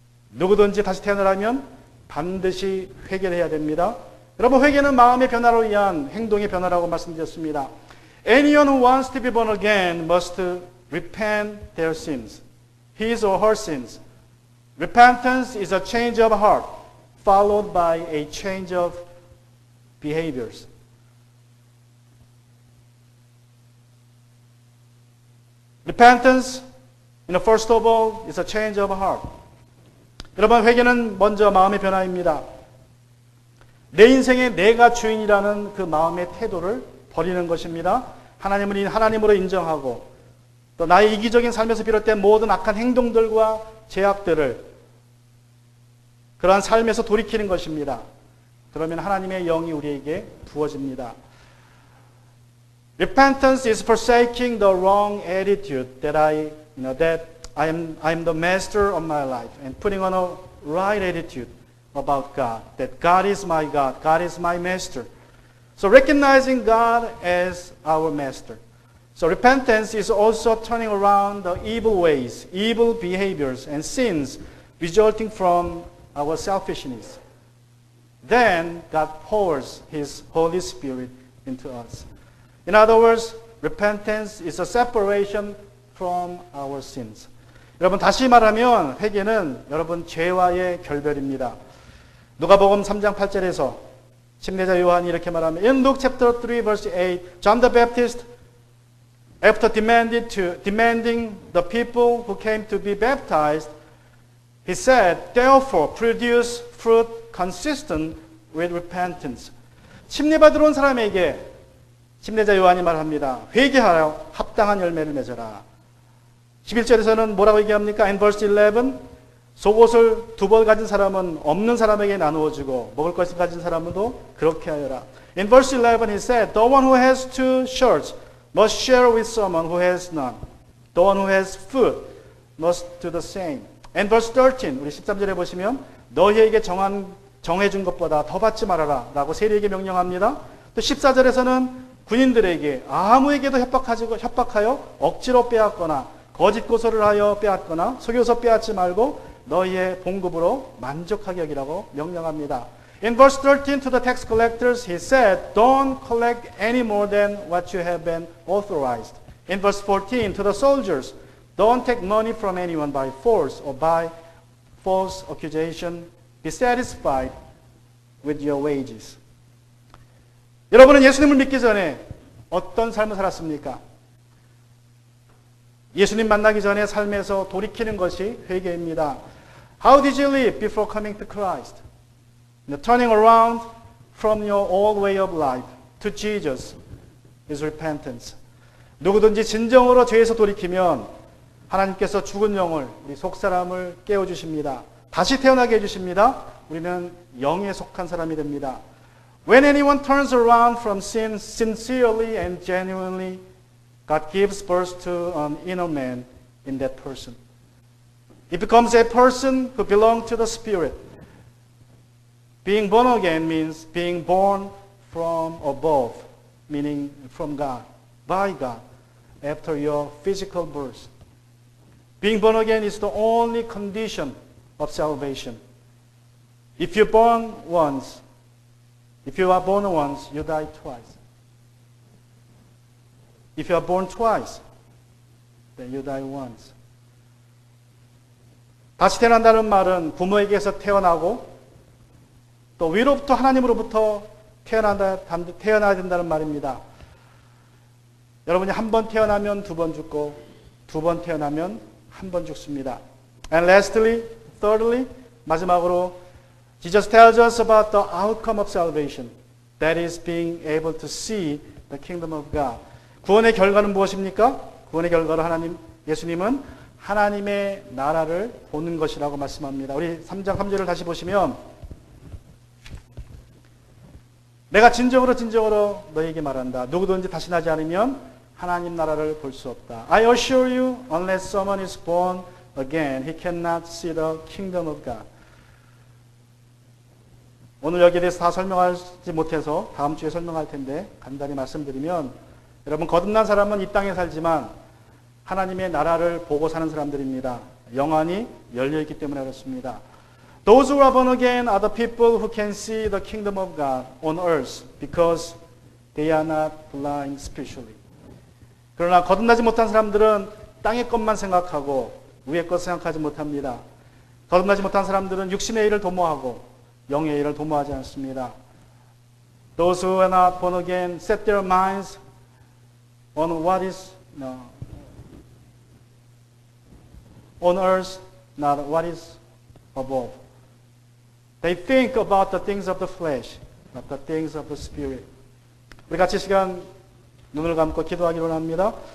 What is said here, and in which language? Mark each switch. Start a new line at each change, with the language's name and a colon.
Korean: 누구든지 다시 태어나려면 반드시 회개를 해야 됩니다. 여러분, 회개는 마음의 변화로 위한 행동의 변화라고 말씀드렸습니다.
English: Anyone who wants to be born again must repent their sins, his or her sins. Repentance is a change of heart, followed by a change of behaviors. Repentance, first of all, is a change of heart.
Korean: 여러분, 회개는 먼저 마음의 변화입니다. 내 인생에 내가 주인이라는 그 마음의 태도를 버리는 것입니다. 하나님을 하나님으로 인정하고 또 나의 이기적인 삶에서 비롯된 모든 악한 행동들과 죄악들을 그러한 삶에서 돌이키는 것입니다. 그러면 하나님의 영이 우리에게 부어집니다.
English: Repentance is forsaking the wrong attitude that I am the master of my life and putting on a right attitude about God, that God is my God, God is my master. So recognizing God as our master. So repentance is also turning around the evil ways, evil behaviors and sins resulting from our selfishness. Then God pours His Holy Spirit into us. In other words, repentance is a separation from our sins.
Korean: 여러분, 다시 말하면 회개는 여러분 죄와의 결별입니다. 누가복음 3장 8절에서 침례자 요한이 이렇게 말합니다.
English: In Luke chapter 3 verse 8, John the Baptist, after demanding the people who came to be baptized, he said, therefore produce fruit consistent with repentance.
Korean: 침례받으러 온 사람에게 침례자 요한이 말합니다. 회개하여 합당한 열매를 맺어라. 11절에서는 뭐라고 얘기합니까?
English: In verse 11,
Korean: 속옷을 2벌 가진 사람은 없는 사람에게 나누어 주고 먹을 것을 가진 사람도 그렇게 하여라.
English: In verse 11 he said, the one who has 2 shirts must share with someone who has none. The one who has food must do the same. And verse 13,
Korean: 우리 13절에 보시면 너희에게 정해준 것보다 더 받지 말아라 라고 세리에게 명령합니다. 또 14절에서는 군인들에게 아무에게도 협박하여 억지로 빼앗거나 거짓 고소를 하여 빼앗거나 속여서 빼앗지 말고 너희의 봉급으로 만족하게 여기라고 명령합니다.
English: In verse 13 to the tax collectors he said, don't collect any more than what you have been authorized. In verse 14 to the soldiers, don't take money from anyone by force or by false accusation. Be satisfied with your wages.
Korean: 여러분은 예수님을 믿기 전에 어떤 삶을 살았습니까? 예수님 만나기 전에 삶에서 돌이키는 것이 회개입니다.
English: How did you live before coming to Christ? Turning around from your old way of life to Jesus is repentance.
Korean: 누구든지 진정으로 죄에서 돌이키면 하나님께서 죽은 영을, 우리 속사람을 깨워주십니다. 다시 태어나게 해주십니다. 우리는 영에 속한 사람이 됩니다.
English: When anyone turns around from sin sincerely and genuinely, God gives birth to an inner man in that person. It becomes a person who belongs to the Spirit. Being born again means being born from above, meaning from God, by God, after your physical birth. Being born again is the only condition of salvation. If you are born once, you die twice. If you are born twice, then you die once.
Korean: 다시 태어난다는 말은 부모에게서 태어나고 또 위로부터 하나님으로부터 태어나야 된다는 말입니다. 여러분이 한 번 태어나면 두 번 죽고 두 번 태어나면 한 번 죽습니다.
English: And lastly, thirdly,
Korean: 마지막으로
English: Jesus tells us about the outcome of salvation. That is being able to see the kingdom of God.
Korean: 구원의 결과는 무엇입니까? 구원의 결과로 예수님은 하나님의 나라를 보는 것이라고 말씀합니다. 우리 3장 3절을 다시 보시면 내가 진정으로 너에게 말한다. 누구든지 다시 나지 않으면 하나님 나라를 볼 수 없다.
English: I assure you, unless someone is born again, he cannot see the kingdom of God.
Korean: 오늘 여기에 대해서 다 설명하지 못해서 다음 주에 설명할 텐데 간단히 말씀드리면 여러분 거듭난 사람은 이 땅에 살지만 하나님의 나라를 보고 사는 사람들입니다. 영안이 열려있기 때문에 그렇습니다.
English: Those who are born again are the people who can see the kingdom of God on earth because they are not blind spiritually.
Korean: 그러나 거듭나지 못한 사람들은 땅의 것만 생각하고 위의 것 생각하지 못합니다. 거듭나지 못한 사람들은 육신의 일을 도모하고 영의 일을 도모하지 않습니다.
English: Those who are not born again set their minds on what is on earth, not what is above. They think about the things of the flesh, not the things of the spirit.
Korean: 우리 같이 시간 눈을 감고 기도하기로 합니다.